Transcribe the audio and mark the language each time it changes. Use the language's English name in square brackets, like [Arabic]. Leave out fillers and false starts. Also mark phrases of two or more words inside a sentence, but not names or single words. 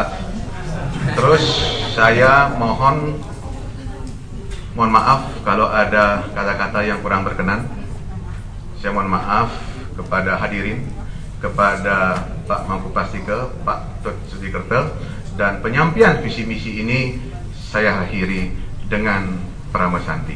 [Indonesian] Terus saya mohon maaf kalau ada kata-kata yang kurang berkenan. Saya mohon maaf kepada hadirin, kepada Pak Mangku Pastike, Pak Tut Sudikerto, dan penyampaian visi misi ini saya akhiri dengan [Sanskrit] Prama Santi.